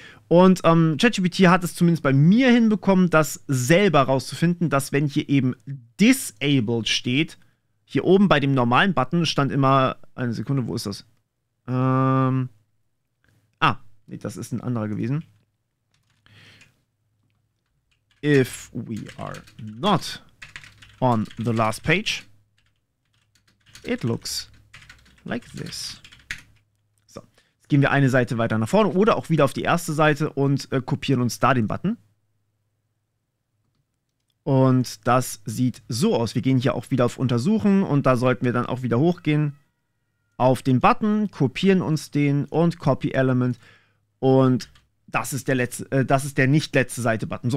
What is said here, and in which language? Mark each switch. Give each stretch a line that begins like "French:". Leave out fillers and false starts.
German: Und ChatGPT hat es zumindest bei mir hinbekommen, das selber rauszufinden, dass wenn hier eben disabled steht, hier oben bei dem normalen Button stand immer, eine Sekunde, wo ist das? Nee, das ist ein anderer gewesen.
English: If we are not on the last page, it looks like this.
German: So, jetzt gehen wir eine Seite weiter nach vorne oder auch wieder auf die erste Seite und kopieren uns da den Button. Und das sieht so aus. Wir gehen hier auch wieder auf Untersuchen und da sollten wir dann auch wieder hochgehen auf den Button, kopieren uns den und Copy Element und das ist der nicht letzte Seite-Button.